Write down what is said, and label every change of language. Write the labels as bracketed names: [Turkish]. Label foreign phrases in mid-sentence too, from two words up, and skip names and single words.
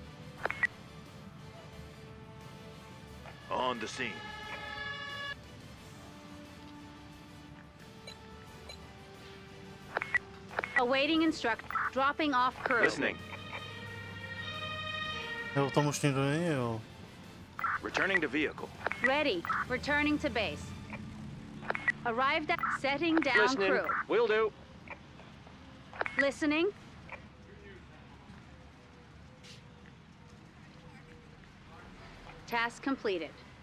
[English] On the scene. Awaiting instruct. Dropping off crew. Listening. [Czech] Jo, tam už nikdo není, jo. [English] Returning to vehicle. Ready. Returning to base. Arrived at setting down Listening. crew. Will do. Listening. Task completed.